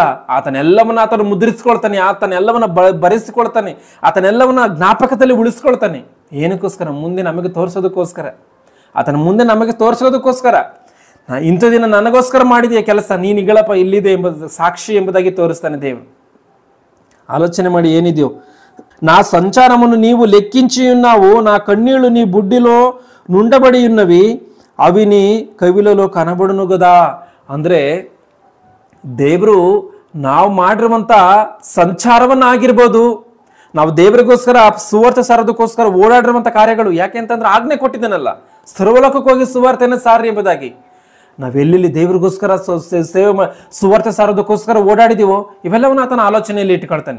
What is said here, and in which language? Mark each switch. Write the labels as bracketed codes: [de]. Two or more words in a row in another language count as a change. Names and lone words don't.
[kn] ಆತನೆಲ್ಲವನ್ನ ಆತನು ಮುದ್ರಿಸ್ಕೊಳ್ತಾನೆ, ಆತನೆಲ್ಲವನ್ನ ಬರೆಸಿಕೊಳ್ತಾನೆ, ಆತನೆಲ್ಲವನ್ನ ಜ್ಞಾಪಕದಲ್ಲಿ ಉಳಿಸ್ಕೊಳ್ತಾನೆ. ಏನಕ್ಕೋಸ್ಕರ? ಮುಂದೆ ನಮಗೆ ತೋರಿಸೋದಕ್ಕೋಸ್ಕರ, ಆತನ ಮುಂದೆ ನಮಗೆ ತೋರಿಸೋದಕ್ಕೋಸ್ಕರ. ಇಂಥ ದಿನ ನನಗೋಸ್ಕರ ಮಾಡಿದೆಯ ಕೆಲಸ, ನೀನು ಇಗಳಪ್ಪ ಇಲ್ಲಿದೆ ಎಂಬುದು ಸಾಕ್ಷಿ ಎಂಬುದಾಗಿ ತೋರಿಸ್ತಾನೆ ದೇವರು. ఆలోచన ಮಾಡಿ ಏನಿದೆಯೋ, [te] నా సంచారమును నీవు లెక్కించి ఉన్నావు, నా కన్నీళ్లు నీ బుడ్డిలో నుండబడి ఉన్నవి, అవి నీ కవిలలో కనబడును గదా. [kn] ಅಂದ್ರೆ ದೇವರು ನಾವು ಮಾಡಿರುವಂತ ಸಂಚಾರವನ್ನಾಗಿರ್ಬೋದು, ನಾವು ದೇವರಿಗೋಸ್ಕರ ಸುವಾರ್ತೆ ಸಾರೋದಕ್ಕೋಸ್ಕರ ಓಡಾಡಿರುವಂತ ಕಾರ್ಯಗಳು, ಯಾಕೆ ಅಂತಂದ್ರೆ ಆಜ್ಞೆ ಕೊಟ್ಟಿದ್ದೇನಲ್ಲ, ಸರ್ವಲೋಕಕ್ಕೆ ಹೋಗಿ ಸುವಾರ್ತೆಯನ್ನು ಸಾರಿ ಎಂಬುದಾಗಿ. ನಾವೆಲ್ಲಿ ದೇವರಿಗೋಸ್ಕರ ಸುವಾರ್ತೆ ಸಾರೋದಕ್ಕೋಸ್ಕರ ಓಡಾಡಿದೀವೋ ಇವೆಲ್ಲವನ್ನ ಆತನ ಆಲೋಚನೆಯಲ್ಲಿ ಇಟ್ಕೊಳ್ತಾನೆ.